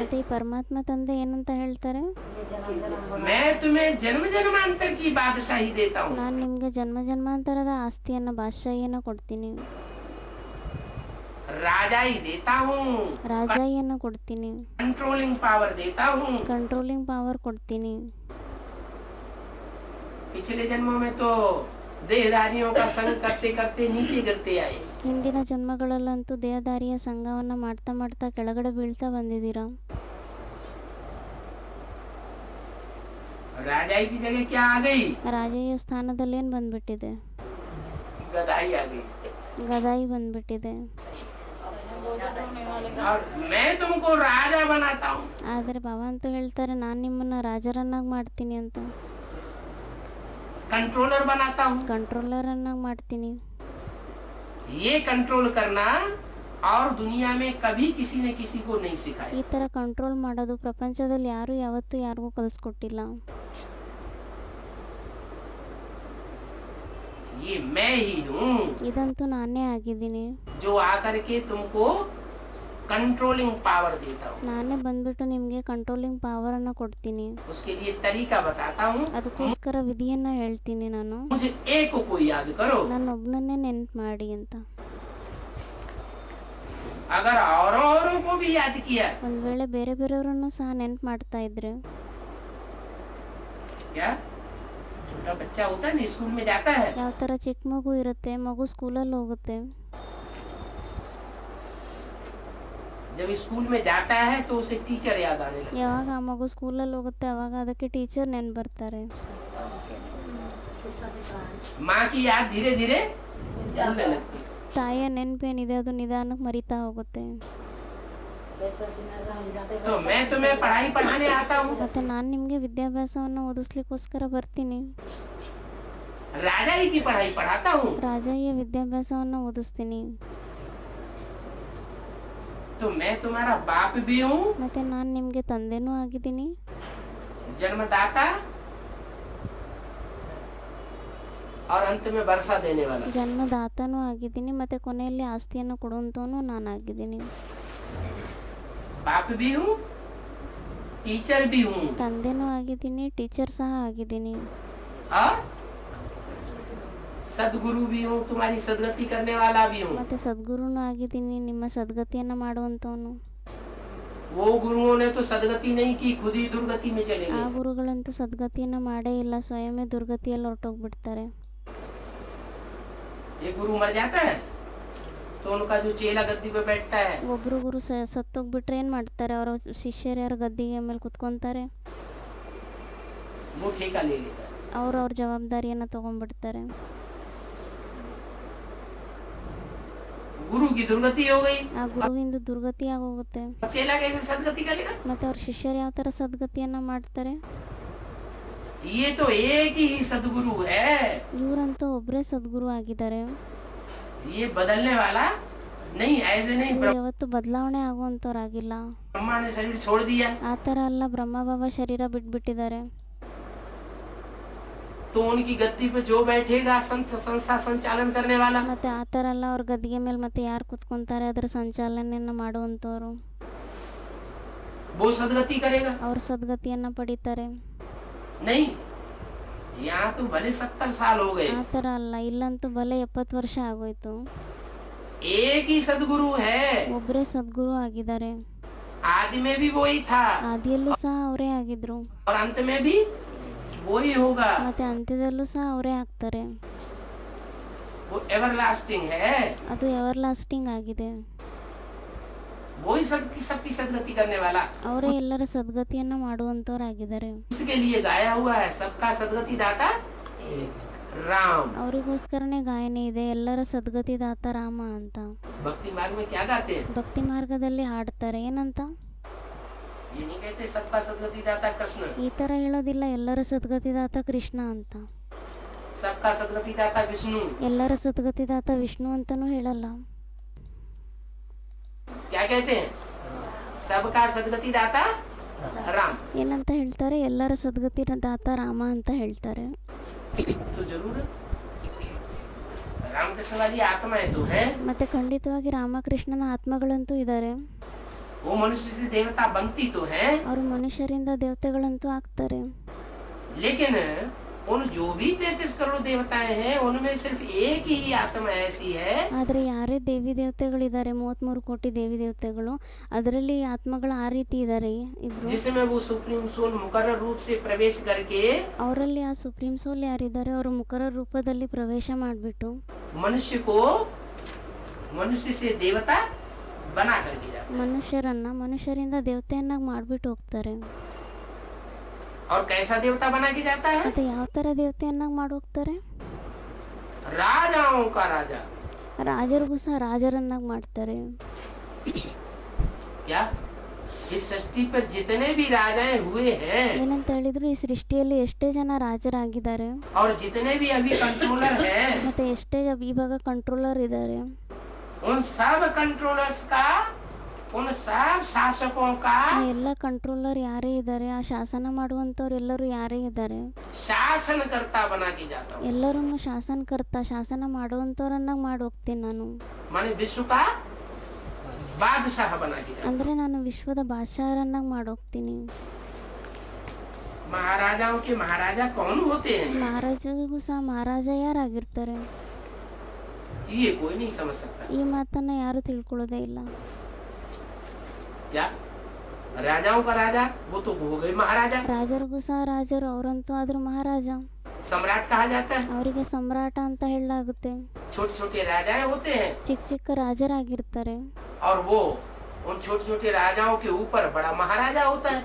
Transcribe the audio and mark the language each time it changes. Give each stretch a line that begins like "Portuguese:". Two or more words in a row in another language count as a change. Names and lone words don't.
Kannada: ಮತ್ತೆ ಈ ಪರಮಾತ್ಮ ತಂದೆ ಏನಂತ ಹೇಳ್ತಾರೆ,
Hindi: मैं तुम्हें जन्म जन्मांतर की बादशाही देता हूँ।
Kannada: ನಾನು ನಿಮಗೆ ಜನ್ಮ ಜನ್ಮಾಂತರದ ಆಸ್ತಿಯನ್ನು ಬಾದಶಾಹಿಯನ್ನು ಕೊಡ್ತೀನಿ,
Hindi: राजाई देता हूँ,
Kannada: ರಾಜಾಯಿಯನ್ನು ಕೊಡ್ತೀನಿ,
English: controlling power
Hindi: देता हूँ।
English: controlling power
Kannada: ಕೊಡ್ತೀನಿ.
Hindi: पिछले जन्मों में तो देहधारियों का संग करते करते नीचे गिरते आए।
Kannada: ಹಿಂದಿನ ಜನ್ಮಗಳಲ್ಲಂತೂ ದೇಹದಾರಿಯ ಸಂಘವನ್ನು ಮಾಡ್ತಾ ಮಾಡ್ತಾ ಕೆಳಗಡೆ ಬೀಳ್ತಾ ಬಂದಿದ್ದೀರಾ.
Hindi: राजाई की जगह क्या आ गई?
Kannada: ರಾಜಯ್ಯ ಸ್ಥಾನದಲ್ಲಿ ಏನು ಬಂದ್ಬಿಟ್ಟಿದೆ,
Hindi: गदाई आ गई।
Kannada: ಗದಾಯಿ ಬಂದ್ಬಿಟ್ಟಿದೆ.
Hindi: और मैं तुमको राजा बनाता हूँ।
Kannada: ಆದರೆ ಬಾಬಾ ಅಂತೂ ಹೇಳ್ತಾರೆ ನಾನು ನಿಮ್ಮನ್ನ ರಾಜರನ್ನಾಗಿ ಮಾಡ್ತೀನಿ ಅಂತ,
Hindi: कंट्रोलर बनाता हूँ।
Kannada: ಕಂಟ್ರೋಲರನ್ನಾಗಿ ಮಾಡ್ತೀನಿ.
Hindi: ये कंट्रोल करना और दुनिया में कभी किसी ने किसी को नहीं सिखाया।
Kannada: ಈ ಥರ ಕಂಟ್ರೋಲ್ ಮಾಡೋದು ಪ್ರಪಂಚದಲ್ಲಿ ಯಾರೂ ಯಾವತ್ತೂ ಯಾರಿಗೂ ಕಲಿಸ್ಕೊಟ್ಟಿಲ್ಲ.
Hindi: ये मैं ही हूँ
Kannada: ಇದಂತೂ ನಾನೇ ಆಗಿದ್ದೀನಿ.
Hindi: जो आकर के तुमको
English: controlling power
Hindi: देता हूँ।
Kannada: ನಾನೇ ಬಂದ್ಬಿಟ್ಟು ನಿಮಗೆ
English: controlling powerannu
Kannada: ಕೊಡ್ತೀನಿ.
Hindi: उसके लिए तरीका बताता हूँ।
Kannada: ಅದಕ್ಕೋಸ್ಕರ ವಿಧಿಯನ್ನು ಹೇಳ್ತೀನಿ ನಾನು.
Hindi: मुझे एक को याद करो।
Kannada: ನನ್ನೊಬ್ಬನನ್ನೇ ನೆನ್ಪು ಮಾಡಿ ಅಂತ.
Hindi: अगर औरों को भी याद किया,
Kannada: ಒಂದು ವೇಳೆ ಬೇರೆ ಬೇರೆಯವರನ್ನು ಸಹ ನೆನ್ಪು ಮಾಡ್ತಾ ಇದ್ರೆ,
Hindi: क्या छोटा बच्चा होता है ना, स्कूल में जाता है,
Kannada: ಯಾವ ಥರ ಚಿಕ್ಕ ಮಗು ಇರುತ್ತೆ, ಮಗು ಸ್ಕೂಲಲ್ಲಿ ಹೋಗುತ್ತೆ.
Hindi: जब स्कूल में जाता है तो उसे टीचर याद आने लगता
Kannada: ಯಾವಾಗ ಆ ಮಗು ಸ್ಕೂಲಲ್ಲಿ ಹೋಗುತ್ತೆ ಅವಾಗ ಅದಕ್ಕೆ ಟೀಚರ್ ನೆನ್ಪು ಬರ್ತಾರೆ.
Hindi: है। माँ की याद धीरे धीरे भूलने लगती है।
Kannada: ತಾಯಿಯ ನೆನಪೇನಿದೆ ಅದು ನಿಧಾನಕ್ಕೆ ಮರಿತಾ ಹೋಗುತ್ತೆ.
Hindi: तो मैं तुम्हें पढ़ाई पढ़ाने आता हूँ।
Kannada: ಮತ್ತೆ ನಾನು ನಿಮಗೆ ವಿದ್ಯಾಭ್ಯಾಸವನ್ನು ಓದಿಸ್ಲಿಕ್ಕೋಸ್ಕರ ಬರ್ತೀನಿ.
Hindi: राजा ही की पढ़ाई पढ़ाता हूँ।
Kannada: ರಾಜಯ್ಯ ವಿದ್ಯಾಭ್ಯಾಸವನ್ನು ಓದಿಸ್ತೀನಿ.
Hindi: तो मैं तुम्हारा बाप भी हूँ,
Kannada: ಮತ್ತೆ ನಾನು ನಿಮಗೆ ತಂದೆನೂ ಆಗಿದ್ದೀನಿ,
Hindi: जन्मदाता और अंत में वर्षा देने वाला।
Kannada: ಜನ್ಮದಾತನೂ ಆಗಿದ್ದೀನಿ, ಮತ್ತೆ ಕೊನೆಯಲ್ಲಿ ಆಸ್ತಿಯನ್ನು ಕೊಡುವಂತವನು ನಾನಾಗಿದ್ದೀನಿ.
Hindi: बाप भी हूँ, टीचर भी हूँ,
Kannada: ತಂದೆನೂ ಆಗಿದ್ದೀನಿ, ಟೀಚರ್ ಸಹ ಆಗಿದ್ದೀನಿ,
Hindi: और सदगुरु भी हूँ, तुम्हारी सदगति करने वाला भी हूँ।
Kannada: ಮತ್ತೆ ಸದ್ಗುರುನೂ ಆಗಿದ್ದೀನಿ, ನಿಮ್ಮ ಸದ್ಗತಿಯನ್ನು ಮಾಡುವಂತವನು.
Hindi: वो गुरुओं ने तो सदगति नहीं की, खुद ही दुर्गति में चले
Kannada: ಆ
Hindi: गए।
Kannada: ಗುರುಗಳಂತೂ ಸದ್ಗತಿಯನ್ನು ಮಾಡೇ ಇಲ್ಲ, ಸ್ವಯಮೇ ದುರ್ಗತಿಯಲ್ಲಿ ಹೊರಟೋಗ್ಬಿಡ್ತಾರೆ.
Hindi: एक गुरु मर जाता है तो उनका जो चेला गद्दी पे बैठता है,
Kannada: ಒಬ್ರು ಗುರು ಸತ್ತೋಗ್ಬಿಟ್ರೆ ಏನು ಮಾಡ್ತಾರೆ, ಅವರ ಶಿಷ್ಯರು ಯಾರು ಗದ್ದಿಗೆ ಮೇಲೆ ಕುತ್ಕೊಂತಾರೆ,
Hindi: वो ठेका ले लेता है।
Kannada: ಅವ್ರ ಜವಾಬ್ದಾರಿಯನ್ನು ತಗೊಂಡ್ಬಿಡ್ತಾರೆ.
Hindi: गुरु की दुर्गति हो गई,
Kannada: ಆ ಗುರುವಿಂದ ದುರ್ಗತಿ ಆಗೋಗುತ್ತೆ.
Hindi: चेला कैसे सदगति करेगा?
Kannada: ಮತ್ತೆ ಅವ್ರ ಶಿಷ್ಯರು ಯಾವ ಥರ ಸದ್ಗತಿಯನ್ನು ಮಾಡ್ತಾರೆ?
Hindi: ये तो एक ही सदगुरु है,
Kannada: ಇವರಂತೂ ಒಬ್ಬರೇ ಸದ್ಗುರು ಆಗಿದ್ದಾರೆ.
Hindi: ये बदलने वाला नहीं, ऐसे नहीं।
Kannada: ಇವ್ರು ಯಾವತ್ತೂ ಬದಲಾವಣೆ ಆಗುವಂಥವ್ರಾಗಿಲ್ಲ.
Hindi: ब्रह्मा ने शरीर छोड़ दिया
Kannada: ಆ ಥರ ಅಲ್ಲ, ಬ್ರಹ್ಮಬಾಬಾ ಶರೀರ ಬಿಟ್ಬಿಟ್ಟಿದ್ದಾರೆ.
Hindi: तो उनकी गद्दी पे जो बैठेगा संस्था संचालन करने वाला,
Kannada: ಮತ್ತೆ ಆ ಥರ ಅಲ್ಲ, ಅವ್ರ ಗದ್ದಿಗೆ ಮೇಲೆ ಮತ್ತೆ ಯಾರು ಕುತ್ಕೊಂತಾರೆ ಅದರ ಸಂಚಾಲನೆಯನ್ನು ಮಾಡುವಂಥವ್ರು,
Hindi: वो सदगति करेगा।
Kannada: ಅವ್ರ ಸದ್ಗತಿಯನ್ನು ಪಡಿತಾರೆ.
Hindi: नहीं, यहाँ तो भले 70 साल हो गए,
Kannada: ಆ ಥರ ಅಲ್ಲ, ಇಲ್ಲಂತೂ ಬಲೆ 70 ವರ್ಷ ಆಗೋಯ್ತು.
Hindi: एक ही सदगुरु है।
Kannada: ಒಬ್ಬರೇ ಸದ್ಗುರು ಆಗಿದ್ದಾರೆ.
Hindi: आदि में भी वही था
Kannada: ಆದಿಯಲ್ಲೂ ಸಹ ಅವರೇ ಆಗಿದ್ರು,
Hindi: और अंत में भी वही होगा।
Kannada: ಮತ್ತೆ ಅಂತ್ಯದಲ್ಲೂ ಸಹ ಅವರೇ ಆಗ್ತಾರೆ.
Hindi: वो एवरलास्टिंग है,
Kannada: ಅದು
English: ever lasting
Kannada: ಆಗಿದೆ.
Hindi: वही सबकी सदगति करने वाला,
Kannada: ಅವರೇ ಎಲ್ಲರ ಸದ್ಗತಿಯನ್ನು ಮಾಡುವಂಥವ್ರಾಗಿದ್ದಾರೆ.
Hindi: उसके लिए गाया हुआ है, सबका सदगति दाता राम।
Kannada: ಅವರಿಗೋಸ್ಕರನೇ ಗಾಯನ ಇದೆ, ಎಲ್ಲರ ಸದ್ಗತಿದಾತ ರಾಮ ಅಂತ.
Hindi: भक्ति मार्ग में क्या गाते हैं?
Kannada: ಭಕ್ತಿ ಮಾರ್ಗದಲ್ಲಿ ಹಾಡ್ತಾರೆ ಏನಂತ?
Hindi: ये नहीं कहते सबका सदगति दाता कृष्ण,
Kannada: ಈ ಥರ ಹೇಳೋದಿಲ್ಲ, ಎಲ್ಲರ ಸದ್ಗತಿದಾತ ಕೃಷ್ಣ ಅಂತ.
Hindi: सबका सदगति दाता विष्णु,
Kannada: ಎಲ್ಲರ ಸದ್ಗತಿದಾತ ವಿಷ್ಣು ಅಂತನೂ ಹೇಳಲ್ಲ.
Hindi: क्या कहते हैं? सबका सदगति दाता राम।
Kannada: ಏನಂತ ಹೇಳ್ತಾರೆ? ಎಲ್ಲರ ಸದ್ಗತಿದಾತ ರಾಮ ಅಂತ ಹೇಳ್ತಾರೆ.
Hindi: तो जरूर रामकृष्ण वाली आत्माएं तो है,
Kannada: ಮತ್ತೆ ಖಂಡಿತವಾಗಿ ರಾಮಕೃಷ್ಣನ ಆತ್ಮಗಳಂತೂ ಇದ್ದಾರೆ.
Hindi: वो मनुष्य से देवता बनती तो है,
Kannada: ಅವರು ಮನುಷ್ಯರಿಂದ ದೇವತೆಗಳಂತೂ ಆಗ್ತಾರೆ.
Hindi: लेकिन उन जो भी 33 करोड़ देवताएं हैं उनमें सिर्फ एक ही आत्मा ऐसी है,
Kannada: ಆದರೆ ಯಾರೇ ದೇವಿ ದೇವತೆಗಳಿದ್ದಾರೆ, 33 ಕೋಟಿ ದೇವಿ ದೇವತೆಗಳು, ಅದರಲ್ಲಿ ಆತ್ಮಗಳು ಆ ರೀತಿ ಇದ್ದಾರೆ ಇಬ್ರು.
Hindi: जिसमें वो
English: supreme soul
Hindi: मुकर्रर रूप से प्रवेश करके
Kannada: ಅವರಲ್ಲಿ ಆ
English: supreme soul
Kannada: ಯಾರಿದ್ದಾರೆ, ಅವರು ಮುಖರ ರೂಪದಲ್ಲಿ ಪ್ರವೇಶ ಮಾಡಿಬಿಟ್ಟು
Hindi: मनुष्य को मनुष्य से देवता बना करके जाते
Kannada: ಮನುಷ್ಯರಿಂದ ದೇವತೆಯನ್ನಾಗಿ ಮಾಡಿಬಿಟ್ಟು ಹೋಗ್ತಾರೆ.
Hindi: और कैसा देवता बना के जाता है?
Kannada: ಮತ್ತೆ ಯಾವ ಥರ ದೇವತೆಯನ್ನಾಗಿ ಮಾಡಿ ಹೋಗ್ತಾರೆ?
Hindi: राजाओं का राजा।
Kannada: ರಾಜರಿಗೂ ಸಹ ರಾಜರನ್ನಾಗಿ ಮಾಡ್ತಾರೆ.
Hindi: क्या इस सृष्टि पर जितने भी राजाएं हुए हैं
Kannada: ಏನಂತ ಹೇಳಿದ್ರು, ಈ ಸೃಷ್ಟಿಯಲ್ಲಿ ಎಷ್ಟೇ ಜನ ರಾಜರಾಗಿದ್ದಾರೆ
Hindi: और जितने भी अभी कंट्रोलर हैं,
Kannada: ಮತ್ತೆ ಎಷ್ಟೇ ಇವಾಗ ಕಂಟ್ರೋಲರ್ ಇದ್ದಾರೆ,
Hindi: उन सब कंट्रोलर्स का, उन सब शासकों का
Kannada: ಆ ಎಲ್ಲ ಕಂಟ್ರೋಲರ್ ಯಾರೇ ಇದ್ದಾರೆ, ಆ ಶಾಸನ ಮಾಡುವಂಥವ್ರು ಎಲ್ಲರೂ ಯಾರೇ ಇದ್ದಾರೆ,
Hindi: शासनकर्ता बना के जाता हूँ।
Kannada: ಎಲ್ಲರನ್ನು ಶಾಸನ ಮಾಡುವಂಥವ್ರನ್ನಾಗಿ ಮಾಡಿ ಹೋಗ್ತೀನಿ ನಾನು.
Hindi: माने विश्व का बादशाह बना के जाता हूँ।
Kannada: ಅಂದರೆ ನಾನು ವಿಶ್ವದ ಬಾದಶಾಹರನ್ನಾಗಿ ಮಾಡಿ ಹೋಗ್ತೀನಿ.
Hindi: महाराजाओं के महाराजा कौन होते हैं
Kannada: ಮಹಾರಾಜರಿಗೂ ಸಹ ಮಹಾರಾಜ ಯಾರಾಗಿರ್ತಾರೆ,
Hindi: ये कोई नहीं समझ सकता।
Kannada: ಈ ಮಾತನ್ನ ಯಾರು ತಿಳ್ಕೊಳ್ಳೋದೇ ಇಲ್ಲ.
Hindi: क्या राजाओं का राजा वो तो हो गए महाराजा।
Kannada: ರಾಜರಿಗೂ ಸಹ ರಾಜರು, ಅವರಂತೂ ಆದ್ರೂ ಮಹಾರಾಜ.
Hindi: सम्राट कहा जाता है।
Kannada: ಅವರಿಗೆ ಸಮ್ರಾಟ ಅಂತ ಹೇಳಲಾಗುತ್ತೆ.
Hindi: छोटे छोटे राजाएं होते हैं
Kannada: ಚಿಕ್ಕ ಚಿಕ್ಕ ರಾಜರಾಗಿರ್ತಾರೆ.
Hindi: और वो उन छोटे छोटे राजाओं के ऊपर बड़ा महाराजा होता है।